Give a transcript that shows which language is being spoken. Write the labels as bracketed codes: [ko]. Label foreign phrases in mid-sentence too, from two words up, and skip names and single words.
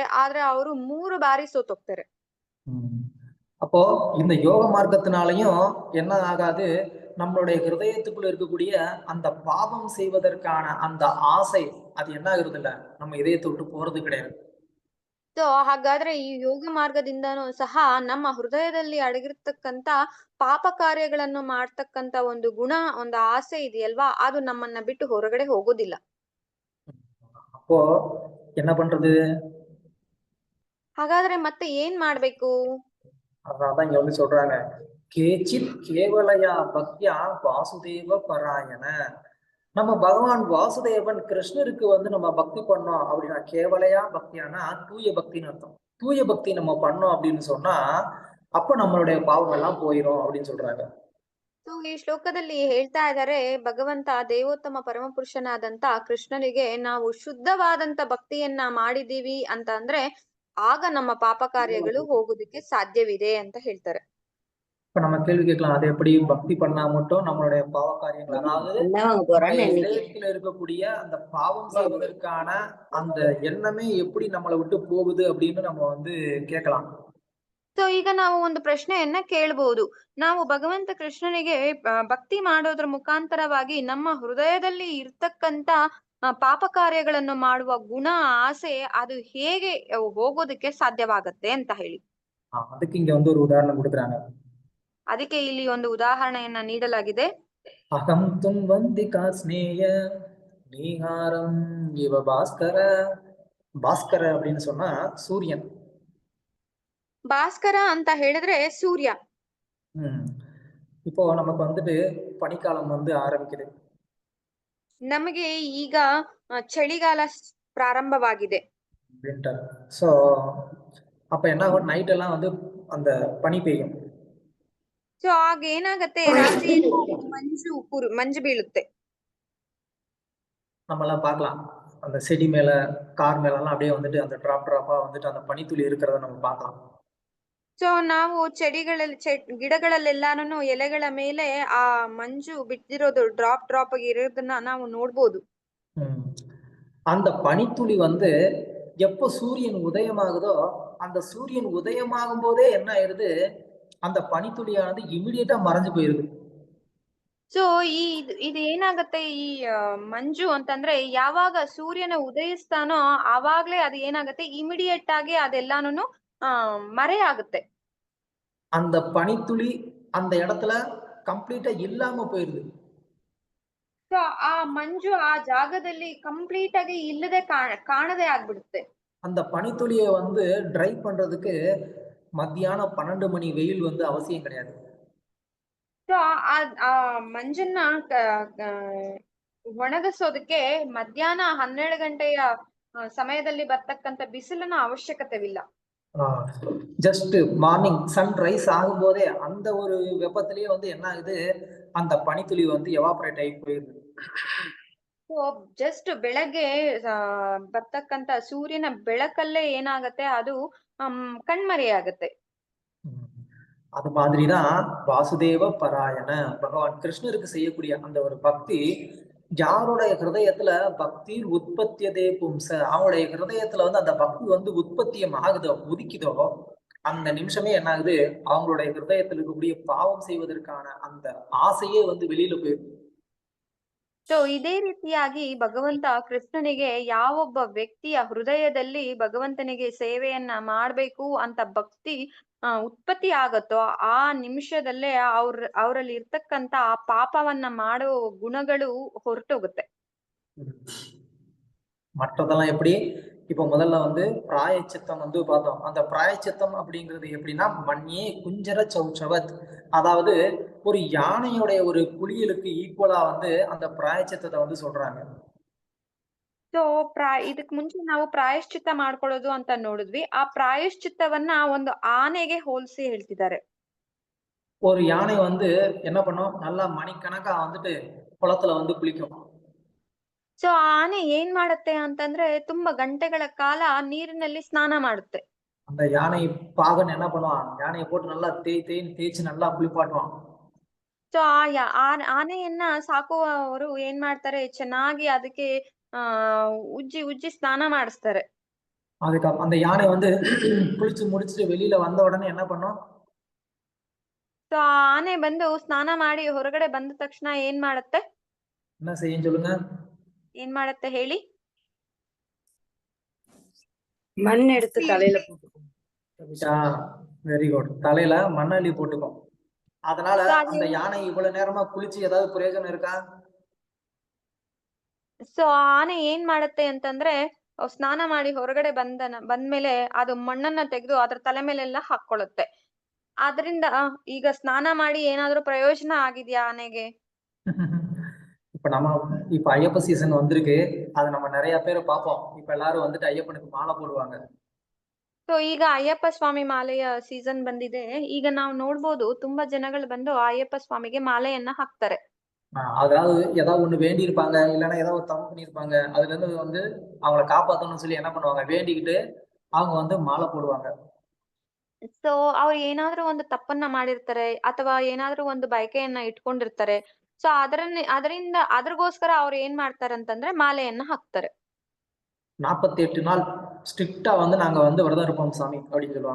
[kn] ಆದ್ರೆ ಅವರು 3 ಬಾರಿ ಸೋತೋಗ್ತಾರೆ. [ta] அப்போ இந்த யோக மார்க்கத்தினாலையும் என்ன ஆகாது, நம்மளுடைய ஹிருதயத்துக்குள்ள இருக்கக்கூடிய அந்த பாவம் செய்வதற்கான அந்த ஆசை அது என்ன ஆகுறது இல்ல, நம்ம இதயத்தை விட்டு போறது கிடையாது. [kn] ಸೊ ಹಾಗಾದ್ರೆ ಈ ಯೋಗ ಮಾರ್ಗದಿಂದನೂ ಸಹ ನಮ್ಮ ಹೃದಯದಲ್ಲಿ ಅಡಗಿರ್ತಕ್ಕಂತ ಪಾಪ ಕಾರ್ಯಗಳನ್ನು ಮಾಡ್ತಕ್ಕಂತ ಒಂದು ಗುಣ, ಒಂದು ಆಸೆ ಇದೆಯಲ್ವಾ, ಅದು ನಮ್ಮನ್ನ ಬಿಟ್ಟು ಹೊರಗಡೆ ಹೋಗೋದಿಲ್ಲ. [ta] அப்போ என்ன பண்றது? [kn] ಹಾಗಾದ್ರೆ ಮತ್ತೆ ಏನ್ ಮಾಡ್ಬೇಕು? [ta] அதனாலதான் இங்க சொல்றாங்க, [sa] केचित् केवलया भक्त्या वासुदेव परायण. [ta] நம்ம பகவான் வாசுதேவன் கிருஷ்ணருக்கு நம்ம பக்தி பண்ணோம் அப்படின்னா, கேவலையா பக்தியானா தூய பக்தின்னு அர்த்தம். தூய பக்தி நம்ம பண்ணோம் அப்படின்னு சொன்னா அப்ப நம்மளுடைய பாவம் எல்லாம் போயிரும் அப்படின்னு சொல்றாங்க. [kn] ಈ ಶ್ಲೋಕದಲ್ಲಿ ಹೇಳ್ತಾ ಇದ್ದಾರೆ, ಭಗವಂತ ದೇವೋತ್ತಮ ಪರಮಪುರುಷನಾದಂತ ಕೃಷ್ಣನಿಗೆ ನಾವು ಶುದ್ಧವಾದಂತ ಭಕ್ತಿಯನ್ನ ಮಾಡಿದೀವಿ ಅಂತ ಅಂದ್ರೆ ಆಗ ನಮ್ಮ ಪಾಪ ಕಾರ್ಯಗಳು ಹೋಗೋದಕ್ಕೆ ಸಾಧ್ಯವಿದೆ ಅಂತ ಹೇಳ್ತಾರೆ. [ta] இப்ப நம்ம கேள்வி கேட்கலாம், அது எப்படி பக்தி பண்ணா மட்டும் நம்மளுடைய பாவ காரியங்கள், அதாவது இதயத்துல இருக்கக்கூடிய அந்த பாவம் செய்வதற்கான அந்த எண்ணமே எப்படி நம்மளை விட்டு போகுது அப்படின்னு நம்ம கேட்கலாம். [kn] ಸೊ ಈಗ ನಾವು ಒಂದು ಪ್ರಶ್ನೆಯನ್ನ ಕೇಳಬಹುದು. ನಾವು ಭಗವಂತ ಕೃಷ್ಣನಿಗೆ ಭಕ್ತಿ ಮಾಡೋದ್ರ ಮುಖಾಂತರವಾಗಿ ನಮ್ಮ ಹೃದಯದಲ್ಲಿ ಇರ್ತಕ್ಕಂತ ಪಾಪ ಕಾರ್ಯಗಳನ್ನು ಮಾಡುವ ಗುಣ, ಆಸೆ ಅದು ಹೇಗೆ ಹೋಗೋದಕ್ಕೆ ಸಾಧ್ಯವಾಗತ್ತೆ ಅಂತ ಹೇಳಿ. [ta] ಅದಕ್ಕೆ இங்க ஒரு உதாரணம் கொடுக்குறாங்க. [kn] ಅದಕ್ಕೆ ಇಲ್ಲಿ ಒಂದು ಉದಾಹರಣೆಯನ್ನ ನೀಡಲಾಗಿದೆ. [sa] अहं तुंवंतिका स्नेय नीहारं इव भास्कर. [ta] ಭಾಸ್ಕರ அப்படின்னு சொன்னா ಸೂರ್ಯನ್. [kn] ಭಾಸ್ಕರ ಅಂತ ಹೇಳಿದ್ರೆ ಸೂರ್ಯ. [ta] இப்போ நமக்கு பனிக்காலம் ஆரம்பிக்குது. [kn] ನಮಗೆ ಈಗ ಚಳಿಗಾಲ ಪ್ರಾರಂಭವಾಗಿದೆ. ವಿಂಟರ್. [ta] ಸೊ அப்ப என்ன ஆகும், நைட் எல்லாம் அந்த பனி பெய்யும். [kn] ಸೊ ಆಗ ಏನಾಗತ್ತೆ, ರಾತ್ರಿ ಮಂಜು ಬೀಳುತ್ತೆ. [ta] நம்மெல்லாம் பார்க்கலாம், அந்த செடி மேல கார் மேல எல்லாம் அப்படியே அந்த ಡ್ರಾಪಾ அந்த பனித்துளி இருக்கிறத நம்ம பார்க்கலாம். [kn] ಸೊ ನಾವು ಗಿಡಗಳಲ್ಲೆಲ್ಲಾನು ಎಲೆಗಳ ಮೇಲೆ ಆ ಮಂಜು ಬಿದ್ದಿರೋದು ಡ್ರಾಪ್ ಆಗಿ ಇರೋದನ್ನ ನಾವು ನೋಡ್ಬೋದು. [ta] அந்த பனித்துளி எப்போ சூரியன் உதயமாகுதோ அந்த சூரியன் உதயமாகும் போதே என்ன ஆயிருது, அந்த பனித்துளியானது ಇಮಿಡಿಯೇಟ್ ಮறைஞ்சு போயிருது. [kn] ಸೊ ಇದು ಏನಾಗತ್ತೆ, ಈ ಮಂಜು ಅಂತಂದ್ರೆ ಯಾವಾಗ ಸೂರ್ಯನ ಉದಯಿಸ್ತಾನೋ ಆವಾಗ್ಲೇ ಅದು ಏನಾಗತ್ತೆ, ಇಮಿಡಿಯೇಟ್ ಆಗಿ ಅದೆಲ್ಲಾನು ಮರೆಯಾಗುತ್ತೆ. [ta] அந்த பனித்துளி அந்த இடத்துல கம்ப்ளீட்டா இல்லாம போயிருது. [kn] ಸೊ ಆ ಮಂಜು ಆ ಜಾಗದಲ್ಲಿ ಕಂಪ್ಲೀಟ್ ಆಗಿ ಇಲ್ಲದೆ ಕಾಣದೆ ಆಗ್ಬಿಡುತ್ತೆ. [ta] அந்த பனித்துளியை ட்ரை பண்றதுக்கு மத்தியானம் 12 மணி வெயில் அவசியம் கிடையாது. [kn] ಸೊ ಆ ಮಂಜನ್ನ ಒಣಗಿಸೋದಕ್ಕೆ ಮಧ್ಯಾಹ್ನ 12 ಗಂಟೆಯ ಸಮಯದಲ್ಲಿ ಬರ್ತಕ್ಕಂತ ಬಿಸಿಲಿನ ಅವಶ್ಯಕತೆವಿಲ್ಲ. [en] just morning sunrise [ta] ஆகும் போதே அந்த ஒரு வெப்பத்திலேயே என்ன ஆகுது, அந்த பனித்துளி எவாபரேட் ஆகி போயிருது. [kn] ಸೊ ಜಸ್ಟ್ ಬೆಳಗ್ಗೆ ಬರ್ತಕ್ಕಂತ ಸೂರ್ಯನ ಬೆಳಕಲ್ಲೇ ಏನಾಗತ್ತೆ, ಅದು ಕಣ್ಮರೆಯಾಗತ್ತೆ. [ta] அது மாதிரிதான் வாசுதேவ பராயண பகவான் கிருஷ்ணருக்கு செய்யக்கூடிய அந்த ஒரு பக்தி யாருடைய ஹிருதயத்துல பக்தி [sa] उत्पद्यते पुंस, [ta] அவனுடைய ஹிருதயத்துல அந்த பக்தி உற்பத்தியம் ஆகுதோ உதிக்குதோ அந்த நிமிஷமே என்ன ஆகுது, அவங்களுடைய ஹிருதயத்துல இருக்கக்கூடிய பாவம் செய்வதற்கான அந்த ஆசையே வெளியில போயிடும். [kn] ಸೊ ಇದೇ ರೀತಿಯಾಗಿ ಭಗವಂತ ಕೃಷ್ಣನಿಗೆ ಯಾವೊಬ್ಬ ವ್ಯಕ್ತಿಯ ಹೃದಯದಲ್ಲಿ ಭಗವಂತನಿಗೆ ಸೇವೆಯನ್ನ ಮಾಡ್ಬೇಕು ಅಂತ ಭಕ್ತಿ ಉತ್ಪತ್ತಿ ಆಗತ್ತೋ ಆ ನಿಮಿಷದಲ್ಲೇ ಅವರಲ್ಲಿ ಇರ್ತಕ್ಕಂತ ಆ ಪಾಪವನ್ನ ಮಾಡೋ ಗುಣಗಳು ಹೊರಟೋಗುತ್ತೆ. [ta] மற்றதெல்லாம் எப்படி? இப்போ முதல்ல வந்து பிராயச்சித்தம் வந்து பார்த்தோம். அந்த பிராயச்சித்தம் அப்படிங்கிறது எப்படின்னா [sa] मन्ये कुञ्जर शौचवत्, [ta] அதாவது ஒரு யானையுடைய ஒரு குளியலுக்கு ஈக்குவலா வந்து அந்த பிராயச்சித்தத்தை வந்து சொல்றாங்க. [kn] ಸೊ ಇದಕ್ ಮುಂಚೆ ನಾವು ಪ್ರಾಯಶ್ಚಿತ್ತ ಮಾಡ್ಕೊಳ್ಳೋದು ಅಂತ ನೋಡಿದ್ವಿ. ಆ ಪ್ರಾಯಶ್ಚಿತ್ತವನ್ನ ಒಂದು ಆನೆಗೆ ಹೋಲಿಸಿ ಹೇಳ್ತಿದ್ದಾರೆ. [ta] ஒரு யானை வந்து என்ன பண்ணும், நல்லா மணிக்கணக்கா வந்துட்டு குளத்துல வந்து குளிக்கும். [kn] ಸೊ ಆನೆ ಏನ್ ಮಾಡುತ್ತೆ ಅಂತಂದ್ರೆ ತುಂಬಾ ಗಂಟೆಗಳ ಕಾಲ ನೀರಿನಲ್ಲಿ ಸ್ನಾನ ಮಾಡುತ್ತೆ. [ta] அந்த யானை பாகன் என்ன பண்ணுவான், யானையை போட்டு நல்லா தேய்ச்சு நல்லா குளிப்பாட்டுவான். [kn] ಸೊ ಆನೆಯನ್ನ ಸಾಕುವವರು ಏನ್ ಮಾಡ್ತಾರೆ, ಚೆನ್ನಾಗಿ ಅದಕ್ಕೆ ಉಜ್ಜಿ ಸ್ನಾನ ಮಾಡಿಸ್ತಾರೆ. [ta] அதுக்கு அந்த யானை வந்து குளிச்சு முடிச்சுட்டு வெளியில வந்த உடனே என்ன பண்ணும்? [kn] ಸೊ ಆನೆ ಬಂದು ಸ್ನಾನ ಮಾಡಿ ಹೊರಗಡೆ ಬಂದ ತಕ್ಷಣ ಏನ್ ಮಾಡುತ್ತೆ? [ta] என்ன செய்யும் சொல்லுங்க? [kn] ಏನ್ ಮಾಡುತ್ತೆ ಹೇಳಿ? [ta] மண் எடுத்து தலையில போட்டுக்கும். [en] very good. [ta] தலையில மண்ணள்ளி போட்டுக்கும். அதனால அந்த யானை இவ்வளவு நேரமா குளிச்சு ஏதாவது பிரயோஜனம் இருக்கா? [kn] ಸೊ ಆನೆ ಏನ್ ಮಾಡುತ್ತೆ ಅಂತಂದ್ರೆ ಸ್ನಾನ ಮಾಡಿ ಹೊರಗಡೆ ಬಂದ್ಮೇಲೆ ಅದು ಮಣ್ಣನ್ನ ತೆಗೆದು ಅದ್ರ ತಲೆ ಮೇಲೆಲ್ಲ ಹಾಕೊಳ್ಳುತ್ತೆ. ಆದ್ರಿಂದ ಈಗ ಸ್ನಾನ ಮಾಡಿ ಏನಾದ್ರೂ ಪ್ರಯೋಜನ ಆಗಿದ್ಯಾ ಆನೆಗೆ? [ta] இப்ப ஐயப்ப சீசன் வந்திருக்கு, அது நம்ம நிறைய பேர் பார்ப்போம். இப்ப எல்லாரும் வந்துட்டு ஐயப்பனுக்கு மாலை போடுவாங்க. [kn] ಸೊ ಈಗ ಅಯ್ಯಪ್ಪ ಸ್ವಾಮಿ ಮಾಲೆಯ ಸೀಸನ್ ಬಂದಿದೆ. ಈಗ ನಾವು ನೋಡ್ಬೋದು ತುಂಬಾ ಜನಗಳು ಬಂದು ಅಯ್ಯಪ್ಪ ಸ್ವಾಮಿಗೆ ಮಾಲೆಯನ್ನ ಹಾಕ್ತಾರೆ. [ta] அதாவது ஏதாவது ஒண்ணு வேண்டி இருப்பாங்க, இல்லைன்னா ஏதாவது ஒரு தப்பு பண்ணிருப்பாங்க. அதுல இருந்து வந்து அவங்கள காப்பாத்தணும்னு சொல்லி என்ன பண்ணுவாங்க, வேண்டிக்கிட்டு அவங்க வந்து மாலை போடுவாங்க. [kn] ಸೊ ಅವ್ರು ಏನಾದ್ರೂ ಒಂದು ತಪ್ಪನ್ನ ಮಾಡಿರ್ತಾರೆ ಅಥವಾ ಏನಾದ್ರೂ ಒಂದು ಬಯಕೆಯನ್ನ ಇಟ್ಕೊಂಡಿರ್ತಾರೆ. ಸೊ ಅದ್ರಗೋಸ್ಕರ ಅವ್ರು ಏನ್ ಮಾಡ್ತಾರೆ ಅಂತಂದ್ರೆ ಮಾಲೆಯನ್ನ ಹಾಕ್ತಾರೆ. [ta] 48 நாள் ஸ்ட்ரிக்டா வந்து நாங்க வந்து விரதம் இருப்போம் சாமி அப்படின்னு சொல்லுவாங்க.